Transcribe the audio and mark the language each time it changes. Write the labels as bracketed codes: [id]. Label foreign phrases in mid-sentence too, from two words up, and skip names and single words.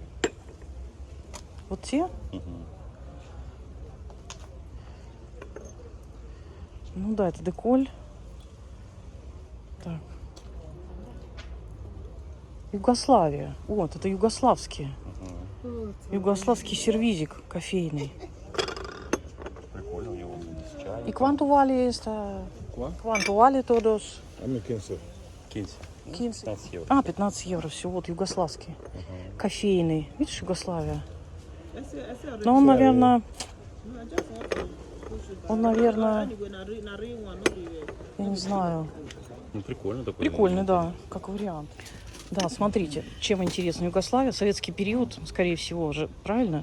[ru] Вот те? Ну да, это деколь. Так. Югославия. Вот, это югославские. Югославский сервизик кофейный. Прикольно, у него есть чай. [pt] И quanto vale esta? Quanto vale todos? [ru] 15. 15. 15 евро. А, 15 евро, все, вот югославский. Кофейный. Видишь, Югославия? Но он, наверное, я не знаю. Ну, прикольно такой. Прикольный, да, как вариант. Да, смотрите, чем интересна Югославия, советский период, скорее всего, уже, правильно?